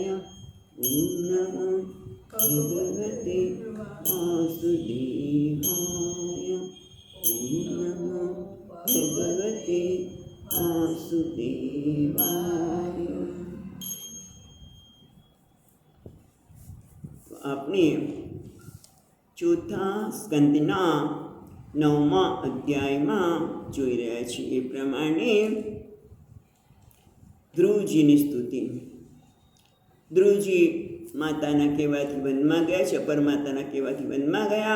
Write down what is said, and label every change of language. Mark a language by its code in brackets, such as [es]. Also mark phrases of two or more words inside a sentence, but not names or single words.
[sa] ॐ नमो भगवते वासुदेवाय। ॐ नमो भगवते वासुदेवाय। [gu] આપણે ચોથા સ્કંદના 9મા અધ્યાયમાં જોઈ રહ્યા છીએ એ પ્રમાણે ધ્રુવજીની સ્તુતિ. ધ્રુવજી માતાના કહેવાથી વનમાં ગયા, ચપર માતાના કહેવાથી વનમાં ગયા.